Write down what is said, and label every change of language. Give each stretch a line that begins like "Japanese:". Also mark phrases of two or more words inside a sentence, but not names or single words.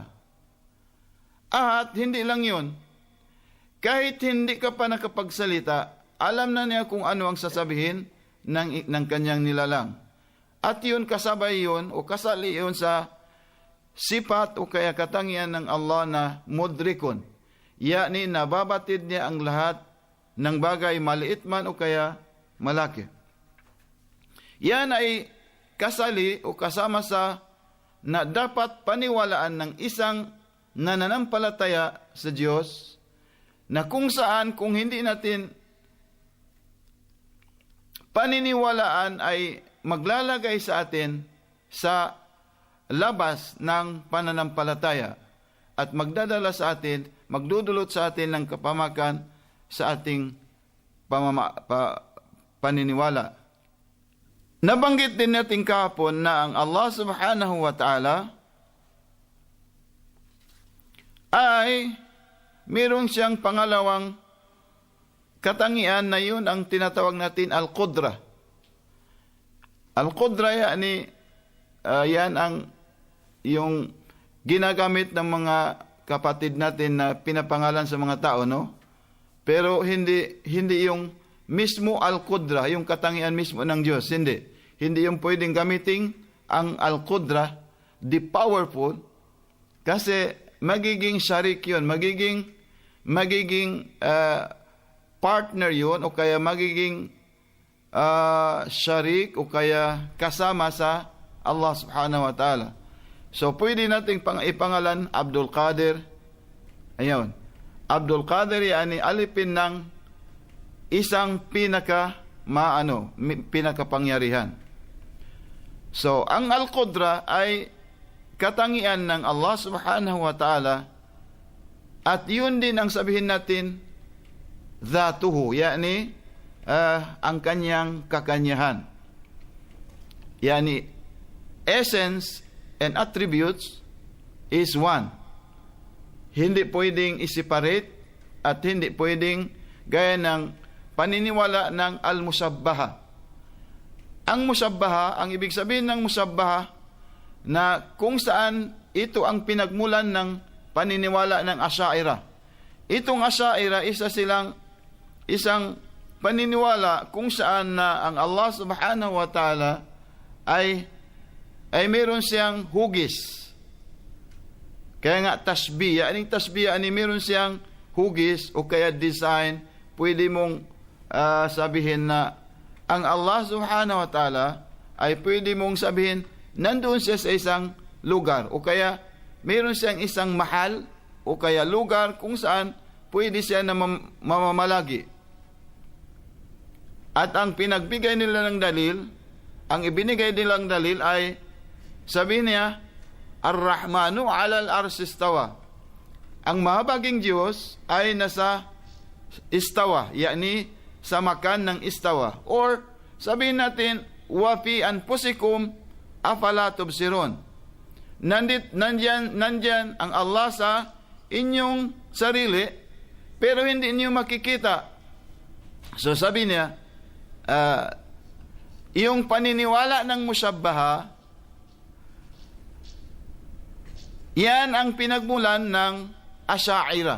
Filipino: At hindi lang yun, kahit hindi ka pa nakapagsalita, alam na niya kung ano ang sasabihin ng kanyang nilalang. At yun, kasabay yun, o kasali yun sa sifat o kaya katangian ng Allah na mudrikun. Yani, nababatid niya ang lahat ng bagay, maliit man o kaya malaki. Yan ay kasali o kasama sa na dapat paniwalaan ng isang nananampalataya sa Diyos, na kung saan, kung hindi natin paniniwalaan, ay maglalagay sa atin sa labas ng pananampalataya at magdadala sa atin, magdudulot sa atin ng kapamakan sa ating paniniwala. Nabanggit din natin kahapon na ang Allah
Arabic: سبحانه وتعالى
Filipino: ay mayroon siyang pangalawang katangian na yun ang tinatawag natin al-qudra. Al-qudra yan ang yung ginagamit ng mga kapatid natin na pinapangalan sa mga tao, no? Pero hindi yung mismo al-qudra, yung katangian mismo ng Diyos. Hindi yung pwedeng gamitin ang al-qudra,
English: the powerful,
Filipino: kasi magiging sharik yun, magiging partner yun, o kaya magiging sharik, o kaya kasama sa Allah
Arabic: سبحانه وتعالى.
Filipino: So, pwede nating ipangalan Abdul Qadir. Ayun. Abdul Qadir, yani alipin ng isang pinakapangyarihan. So, ang Al-Qudra ay katangian ng Allah
Arabic: سبحانه وتعالى,
Filipino: at yun din ang sabihin natin dhatuhu, yani ang kanyang kakanyahan.
English: Yani essence and attributes is one.
Filipino: Hindi pwedeng i-separate at hindi pwedeng gaya ng paniniwala ng al-musabbaha. Ang musabbaha, ang ibig sabihin ng musabbaha, na kung saan ito ang pinagmulan ng paniniwala ng Asy'ariyah. Itong Asy'ariyah, isang paniniwala kung saan na ang Allah
Arabic: سبحانه وتعالى
Filipino: ay mayroon siyang hugis. Kaya nga tasbiya, aning tasbiya ani meron siyang hugis o kaya design, pwede mong sabihin na ang Allah
Arabic: سبحانه وتعالى
Filipino: ay pwede mong sabihin nandoon siya sa isang lugar o kaya meron siyang isang mahal o kaya lugar kung saan pwede siya na mamamalagi. At ang pinagbigay nila ng dalil, ang ibinigay nilang dalil ay sabi niya,
Arabic: الرحمن على العرش استوى.
Filipino: Ang mahabaging Diyos ay nasa istawa, yani sa makan ng istawa. Or sabihin natin,
Arabic: وفي أنفسكم أفلا تبصرون.
Filipino: Nandyan ang Allah sa inyong sarili, pero hindi niyo makikita. So sabi niya, yung paniniwala ng mushabbaha, yan ang pinagmulan ng Asy'ariyah.